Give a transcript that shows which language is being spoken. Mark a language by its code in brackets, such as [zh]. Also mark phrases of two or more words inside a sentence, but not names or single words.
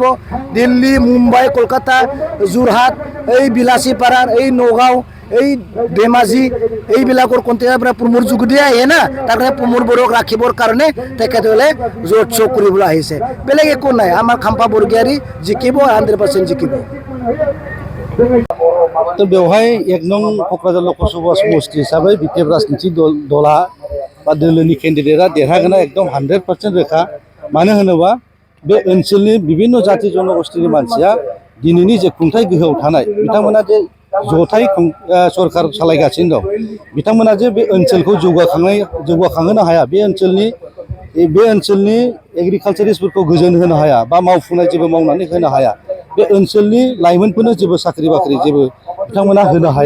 [as] দিল্লী, মুম্বাই, কলকাতা, যোৰহাট, এই বিলাচীপাৰাৰ, এই নগাঁও, এই ধেমাজি, এইবিলাকৰ কণ্ট্ৰিৰ পৰা প্ৰমোদ যোগেদি আহে না। তাৰ কাৰণে প্ৰমোদ বড়োক ৰাখিবৰ কাৰণে তেখেতসকলে জোৰ চোক কৰিবলৈ আহিছে, বেলেগ একো নাই। আমাৰ খাম্পা বৰগয়াৰী জিকিব, 100% জিকিব। [brx] তো बेवहाय 1 नं क'क्राझार लकसभा समष्टि हिसाबै BPF राजनीति दला बा दोलोनि केन्डिडेटआ देरहागोना एकदम 100% रोखा। मानो होनोबा बे ओनसोलनि विभिन्न जाति जनगोष्ठीनि मानसिया दिनैनि जे खुंथाय गोहोआव थानाय बिथांमोना जे जथाय सरकार सालायगासिनो दं, बिथांमोना जे बे ओनसोलखौ जौगाखांहोनो हाया, बे ओनसोलनि एग्रिकालचारिस्टफोरखौ गोजोन होनो हाया बा मावफुंनाय जेबो मावनानै होनो हाया, बे ओनसोलनि लाइमोनफोरनो जेबो साख्रि बाख्रि जेबो बिथांमोना होनो हाया।